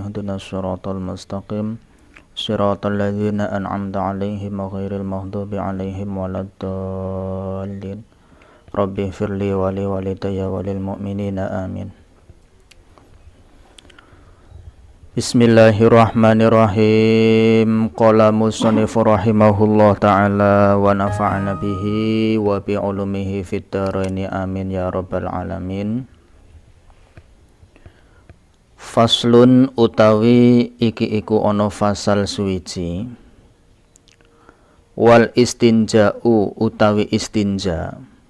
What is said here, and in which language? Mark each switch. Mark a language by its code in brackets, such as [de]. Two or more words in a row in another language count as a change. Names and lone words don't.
[ar] اهدنا الصراط المستقيم. صراط الذين أنعمت عليهم غير المغضوب عليهم ولا الضالين. رب اغفر لي ولوالدي وللمؤمنين آمين. بسم الله الرحمن الرحيم. قال المصنف رحمه الله تعالى ونفعنا به وبعلومه في الدارين آمين يا رب العالمين. [jv] Faslun utawi iki iku ana fasal suwiji. Wal istinja'u utawi istinja.